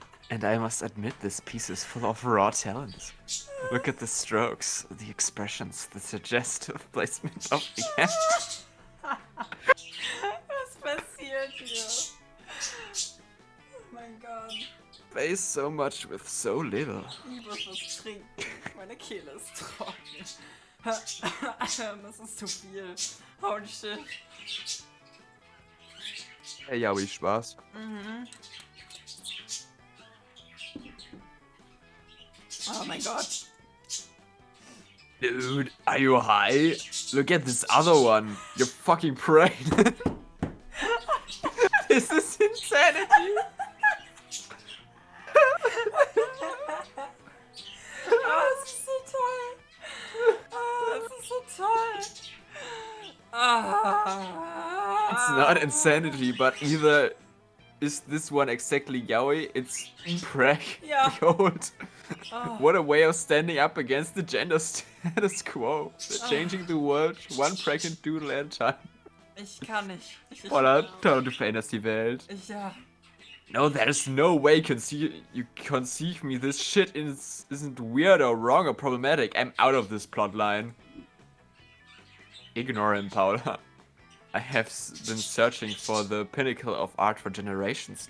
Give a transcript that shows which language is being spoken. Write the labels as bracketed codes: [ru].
[en] And I must admit, this piece is full of raw talent. Look at the strokes, the expressions, the suggestive placement of the hand. [de] Was passiert hier? Oh mein Gott. [en] Face so much with so little. [de] Ich muss was trinken. Meine Kehle ist trocken. Das ist zu viel. [en] Holy shit. [de] Hey, ja, wie Spaß. Mhm. Oh mein Gott. [en] Dude, are you high? Look at this other one. You're fucking pregnant. This is insanity. [de] Oh, das ist so toll. Oh, das ist so toll. Ah. [en] It's not insanity, but either is this one exactly yaoi? It's preg. Yeah. Behold. Oh. What a way of standing up against the gender status quo. They're changing the world one pregnant doodle at a time. [de] Ich kann nicht. Voller, du veränderst die Welt. Ja. [en] No, there's no way you conceive me. This shit isn't weird or wrong or problematic. I'm out of this plotline. Ignore him, Paula. I have been searching for the pinnacle of art for generations.